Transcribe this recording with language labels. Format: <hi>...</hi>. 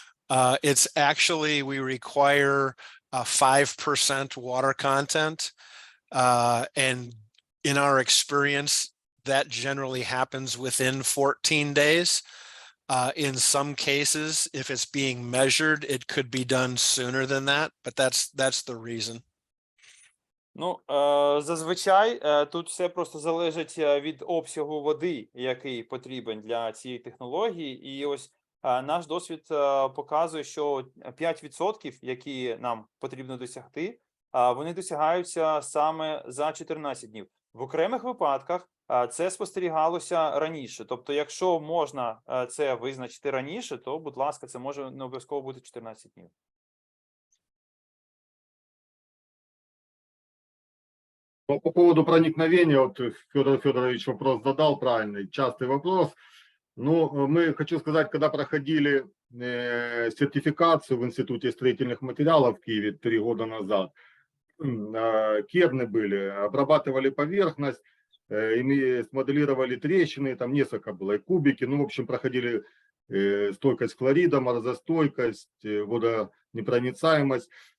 <en>It's actually, we require 5% water content. And in our experience, that generally happens within 14 days. In some cases, if it's being measured, it could be done sooner than that, but that's the reason.</en> <uk>Ну, зазвичай тут все просто залежить від обсягу води, який потрібен для цієї технології. І ось наш досвід показує, що 5%, які нам потрібно досягти, вони досягаються саме за 14 днів. В окремих випадках це спостерігалося раніше. Тобто, якщо можна це визначити раніше, то, будь ласка, це може не обов'язково бути 14 днів.</uk> <ru>По поводу проникновения, вот Федор Федорович вопрос задал правильный, частый вопрос. Ну, хочу сказать, когда проходили сертификацию в Институте строительных материалов в Киеве 3 года назад, керны были, обрабатывали поверхность, смоделировали трещины, там несколько было, и кубики, ну, в общем, проходили стойкость хлорида, морозостойкость, водонепроницаемость.</ru>